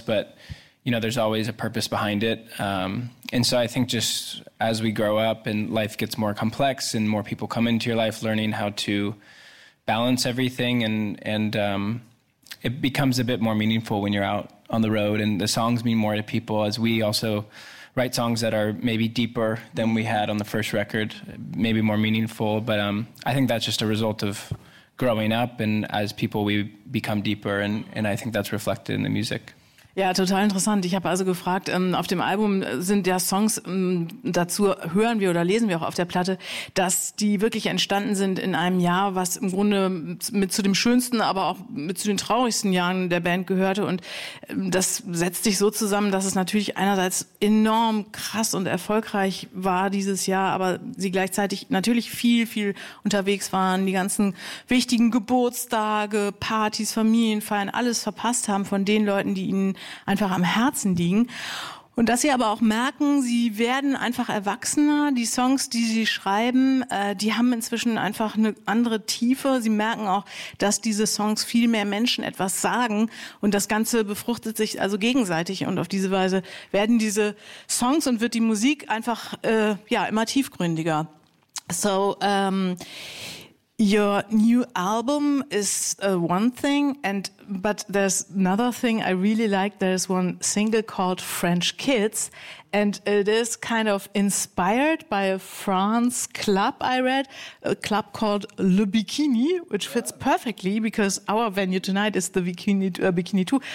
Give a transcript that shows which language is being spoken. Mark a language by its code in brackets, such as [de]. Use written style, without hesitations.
[en] But, you know, there's always a purpose behind it. And so I think just as we grow up and life gets more complex and more people come into your life, learning how to balance everything and it becomes a bit more meaningful when you're out on the road and the songs mean more to people, as we also write songs that are maybe deeper than we had on the first record, maybe more meaningful. But I think that's just a result of growing up and as people, we become deeper. And I think that's reflected in the music. [de] Ja, total interessant. Ich habe also gefragt, auf dem Album sind ja Songs, dazu hören wir oder lesen wir auch auf der Platte, dass die wirklich entstanden sind in einem Jahr, was im Grunde mit zu dem schönsten, aber auch mit zu den traurigsten Jahren der Band gehörte. Und das setzt sich so zusammen, dass es natürlich einerseits enorm krass und erfolgreich war dieses Jahr, aber sie gleichzeitig natürlich viel, viel unterwegs waren, die ganzen wichtigen Geburtstage, Partys, Familienfeiern, alles verpasst haben von den Leuten, die ihnen einfach am Herzen liegen. Und dass sie aber auch merken, sie werden einfach erwachsener. Die Songs, die sie schreiben, die haben inzwischen einfach eine andere Tiefe. Sie merken auch, dass diese Songs viel mehr Menschen etwas sagen. Und das Ganze befruchtet sich also gegenseitig. Und auf diese Weise werden diese Songs und wird die Musik einfach ja, immer tiefgründiger. [en] So, your new album is one thing, and but there's another thing I really like. There's one single called French Kids, and it is kind of inspired by a France club I read, a club called Le Bikini, which fits perfectly because our venue tonight is the Bikini 2.